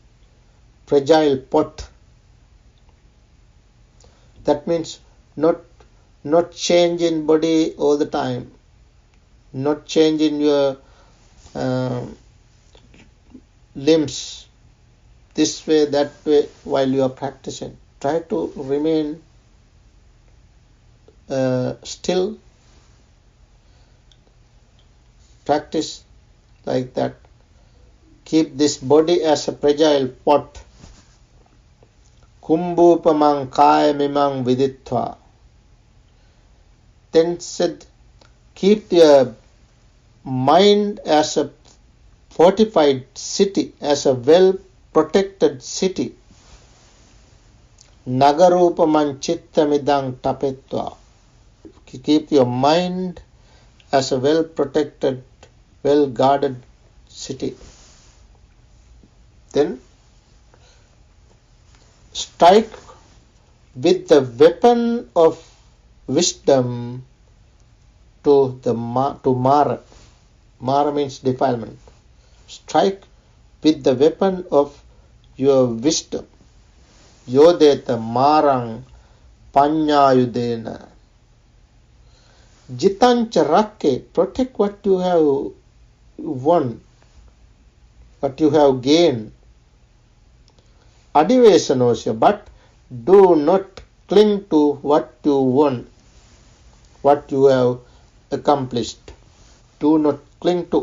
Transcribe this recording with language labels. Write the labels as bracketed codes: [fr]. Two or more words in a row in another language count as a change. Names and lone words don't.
[en] That means not change in body all the time, not change in your limbs this way, that way while you are practicing. Try to remain still. Practice like that. Keep this body as a fragile pot. [pi] Kumbhupamang kaya mimang viditva. [en] Then said, keep your mind as a fortified city, as a well-protected city. [pi] Nagarupamam chittamidang tapetva. [en] Keep your mind as a well-protected, well-guarded city. Then strike with the weapon of wisdom to Mara. Mara means defilement. Strike with the weapon of your wisdom. [pi] Yodeta marang panyayudena. Jitancha rakke. [en] Protect what you have won, what you have gained. [pi] Adivesanosya. [en] But do not cling to what you won, what you have accomplished. Do not cling to.